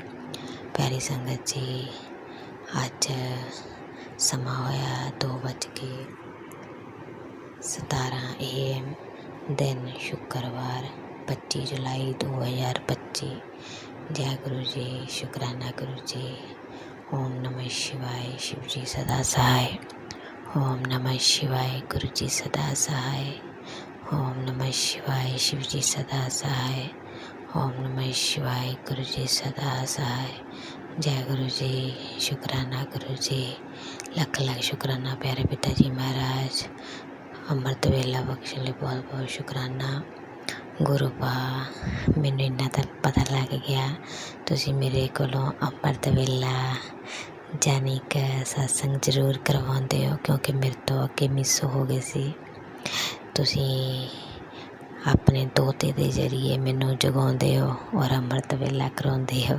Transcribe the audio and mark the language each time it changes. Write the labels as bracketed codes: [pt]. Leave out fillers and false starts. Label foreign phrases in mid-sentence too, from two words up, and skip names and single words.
[pa] ਪਿਆਰੀ ਸੰਗਤ ਜੀ, ਅੱਜ ਸਮਾਂ ਹੋਇਆ 2:17 AM, ਦਿਨ ਸ਼ੁੱਕਰਵਾਰ 25 ਜੁਲਾਈ 2025। ਜੈ ਗੁਰੂ ਜੀ, ਸ਼ੁਕਰਾਨਾ ਗੁਰੂ ਜੀ। [hi] ओम नमः शिवाय, शिव जी सदा सहाय। ओम नमः शिवाय, गुरु जी सदा सहाय। ओम नमः शिवाय, शिव जी सदा सहाय। ओम नमः शिवाय, गुरु जी सदा सहाय। जय गुरु जी, शुकराना गुरु जी। लख लख शुकराना प्यारे पिता जी महाराज। अमृत वेला [pa] ਬਖ਼ਸ਼ਣ ਲਈ [hi] बहुत बहुत शुकराना। [pa] ਗੁਰੂ ਪਾ ਮੈਨੂੰ ਇੰਨਾ ਤਾਂ ਪਤਾ ਲੱਗ ਗਿਆ ਤੁਸੀਂ ਮੇਰੇ ਕੋਲੋਂ ਅੰਮ੍ਰਿਤ ਵੇਲਾ ਯਾਨੀ ਕਿ ਸਤਸੰਗ ਜ਼ਰੂਰ ਕਰਵਾਉਂਦੇ ਹੋ, ਕਿਉਂਕਿ ਮੇਰੇ ਤੋਂ ਅੱਗੇ ਮਿਸ ਹੋ ਗਏ ਸੀ। ਤੁਸੀਂ ਆਪਣੇ ਦੋਤੇ ਦੇ ਜ਼ਰੀਏ ਮੈਨੂੰ ਜਗਾਉਂਦੇ ਹੋ ਔਰ ਅੰਮ੍ਰਿਤ ਵੇਲਾ ਕਰਾਉਂਦੇ ਹੋ।